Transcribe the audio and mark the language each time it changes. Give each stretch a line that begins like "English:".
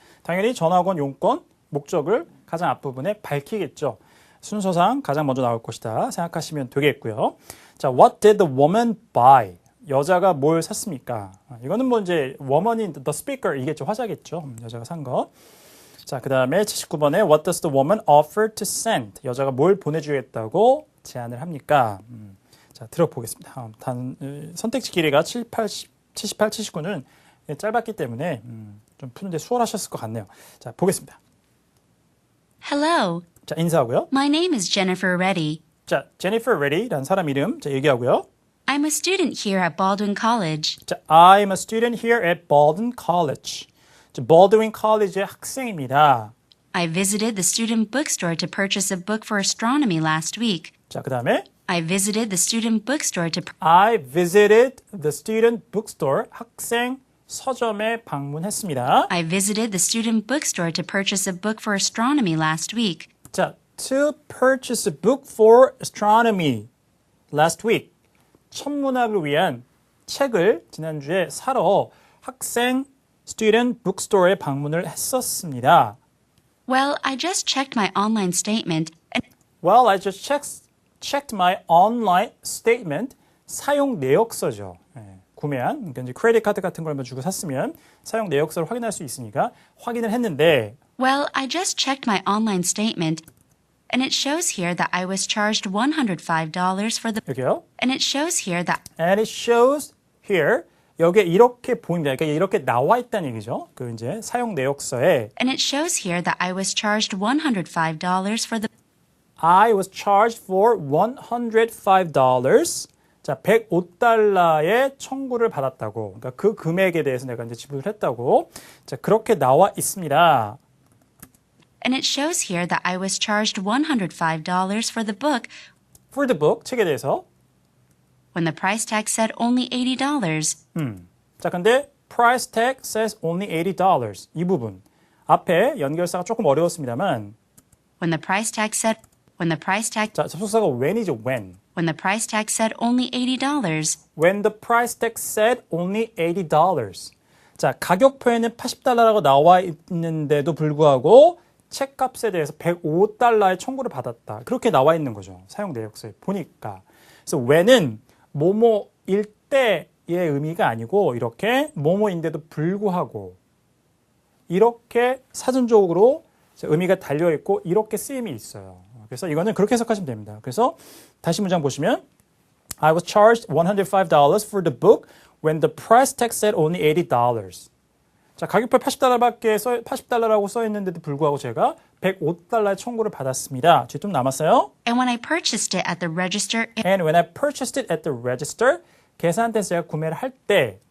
Korean: 당연히 전화건 용건, 목적을 가장 앞부분에 밝히겠죠. 순서상 가장 먼저 나올 것이다 생각하시면 되겠고요. 자,
English: What did the woman buy?
Korean: 여자가 뭘 샀습니까? 이거는 뭐 이제 woman인 the speaker 이겠죠. 화자겠죠. 여자가 산 거. 자, 그 다음에 79번에
English: What does the woman offer to send?
Korean: 여자가 뭘 보내주겠다고 제안을 합니까? 자, 들어보겠습니다. 선택지 길이가 78, 79는 짧았기 때문에 좀 푸는데 수월하셨을 것 같네요. 자, 보겠습니다.
English: Hello,
Korean: 자, 인사하고요.
English: my name is Jennifer Reddy.
Korean: 자, Jennifer Reddy라는 사람 이름 자, 얘기하고요.
English: I'm a student here at Baldwin College. 자, I'm a student here at Baldwin College.
Korean: 자, Baldwin College의 학생입니다.
English: I visited the student bookstore to purchase a book for astronomy last week.
Korean: 자, 그 다음에
English: I visited the student bookstore to I visited the student bookstore.
Korean: 학생 서점에 방문했습니다.
English: I visited the student bookstore to purchase a book for astronomy last week. 자, to purchase a book for astronomy last week.
Korean: 천문학을 위한 책을 지난주에 사러 학생 student bookstore에 방문을 했었습니다.
English: Well, I just checked my online statement and Well, I just checked my online statement.
Korean: 사용 내역서죠. 구매한, 그러니까 이제 크레딧 카드 같은 걸 주고 샀으면 사용 내역서를 확인할 수 있으니까 확인을 했는데
English: well, I just checked my online statement and it shows here that I was charged $105 for the
Korean: 여기요.
English: and it shows here that And it shows here.
Korean: 여기에 이렇게 보입니다. 그러니까 이렇게 나와 있다는 얘기죠. 그 이제 사용 내역서에
English: and it shows here that I was charged $105 for the I was charged for $105.
Korean: 자, $105의 청구를 받았다고. 그러니까 그 금액에 대해서 내가 이제 지불을 했다고. 자, 그렇게 나와 있습니다.
English: and it shows here that I was charged $105 for the book For the book,
Korean: 책에 대해서.
English: when the price tag said only $80. 자, 근데 price tag says only $80.
Korean: 이 부분. 앞에 연결사가 조금 어려웠습니다만
English: When the price tag said
Korean: 자, 접속사가 when이죠, when.
English: when the price tag said only $80. When the price tag said only $80.
Korean: 자, 가격표에는 $80라고 나와 있는데도 불구하고 책값에 대해서 $105의 청구를 받았다. 그렇게 나와 있는 거죠. 사용 내역서에 보니까. 그래서 when은 뭐뭐일 때의 의미가 아니고 이렇게 뭐뭐인데도 불구하고 이렇게 사전적으로 의미가 달려있고 이렇게 쓰임이 있어요. 그래서 이거는 그렇게 해석하시면 됩니다. 그래서 다시 문장 보시면
English: I was charged $105 for the book when the price tag said only $80.
Korean: 자, 가격표 $80라고 써 있는데도 불구하고 제가 $105의 청구를 받았습니다. 뒤에 좀 남았어요.
English: And when I purchased it at the register, And when I purchased it at the register,
Korean: 계산대에서 제가 구매를 할 때